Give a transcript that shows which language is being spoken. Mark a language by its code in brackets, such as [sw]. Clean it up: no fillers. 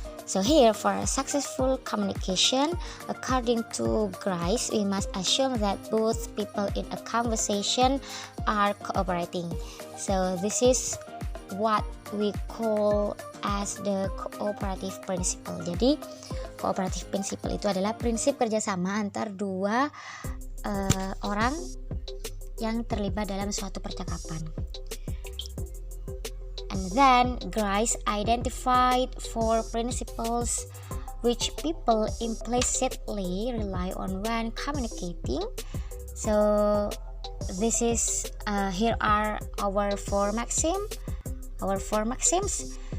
[en] So here, for successful communication, according to Grice, we must assume that both people in a conversation are cooperating. So this is what we call as the cooperative principle. [id] Jadi cooperative principle itu adalah prinsip kerjasama antar dua orang yang terlibat dalam suatu percakapan. [en] And then Grice identified 4 principles which people implicitly rely on when communicating. So this is here are our 4 maxims.